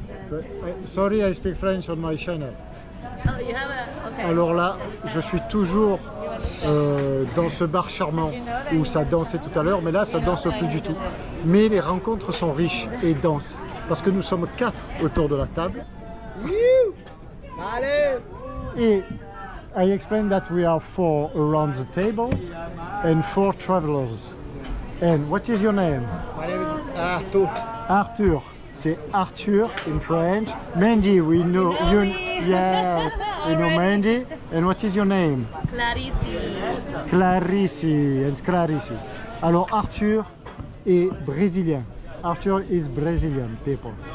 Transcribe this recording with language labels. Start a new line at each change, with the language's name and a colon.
English: But sorry, I speak French on my channel. Oh, you have a... Okay.
French: Alors là, je suis toujours dans ce bar charmant où ça dansait tout à l'heure, mais là ça danse plus du tout. Mais les rencontres sont riches et denses parce que nous sommes 4 autour de la table.
English: Et I explained that we are 4 around the table and 4 travelers. And what is your name? My name is Arthur. Arthur. C'est Arthur in French. Mandy, we know you. Yes, we know Mandy. And what is your name? Clarice. Clarice. It's Clarice.
French: Alors Arthur est brésilien.
English: Arthur is Brazilian people.